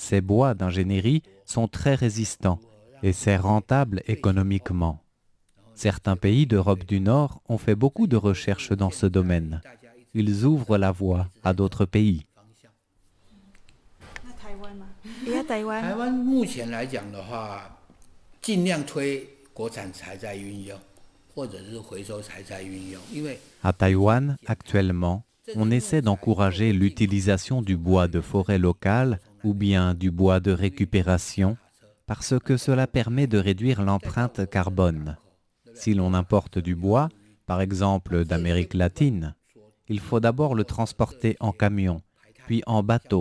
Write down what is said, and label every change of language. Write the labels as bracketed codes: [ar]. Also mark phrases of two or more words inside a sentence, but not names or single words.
[fr] Ces bois d'ingénierie sont très résistants et c'est rentable économiquement. Certains pays d'Europe du Nord ont fait beaucoup de recherches dans ce domaine. Ils ouvrent la voie à d'autres pays. Et à Taïwan, [zh] 台湾目前来讲的话，尽量推国产材再运用，或者是回收材再运用，因为 [fr] À Taïwan, actuellement, on essaie d'encourager l'utilisation du bois de forêt locale ou bien du bois de récupération parce que cela permet de réduire l'empreinte carbone. Si l'on importe du bois, par exemple d'Amérique latine, il faut d'abord le transporter en camion, puis en bateau.